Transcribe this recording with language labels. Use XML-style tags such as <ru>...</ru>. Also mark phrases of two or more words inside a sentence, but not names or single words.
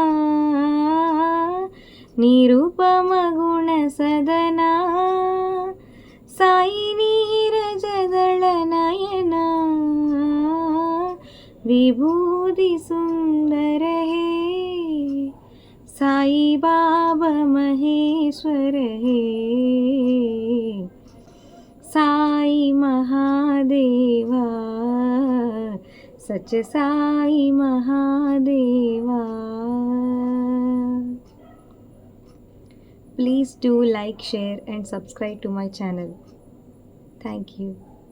<hi>निरुपम गुण सदना साई नीरजदल नयना, विभूति सुंदर है साई बाबा महेश्वर है, साई महादेवा, सच्चे साई महादेवा.</hi> <en>Please do like, share and subscribe to my channel. Thank you.</en>